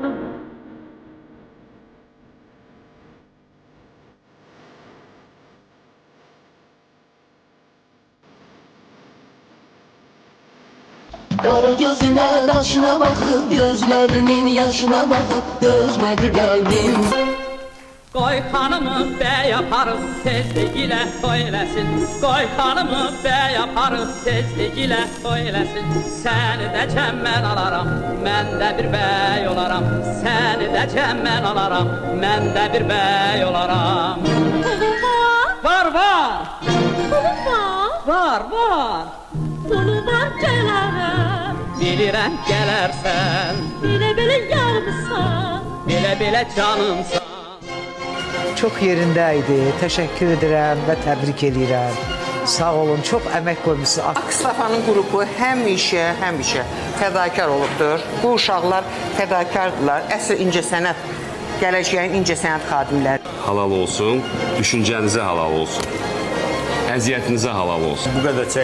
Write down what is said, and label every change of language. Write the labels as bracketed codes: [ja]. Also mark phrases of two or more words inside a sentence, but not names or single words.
[tr] Kara gözüne taşına bakıp gözlerinin yaşına bakıp dözmedi kalbim. [az] Qoy xanımı bəy aparıb tezligilə toy eləsin. Qoy xanımı bəy aparıb tezligilə toy eləsin. Səni də cəmmən alaram, mən də bir bəy olaram. Səni də cəmmən alaram, mən də bir bəy olaram. Var, var. Var, var. Bunu var gələrəm, Bilirəm gələrsən, belə yarımsan. belə canımsan. [tr] Çok yerindeydi. Teşekkür ederim ve tebrik ederim. [az] Sağ olun, çox əmək qoymusunuz. Akstafanın qrupu həmişə fədakar olubdur. Bu uşaqlar fədakardırlar. Əsl incəsənət, gələcəyin incəsənət xadimləri. Halal olsun, düşüncənizə halal olsun, əziyyətinizə halal olsun.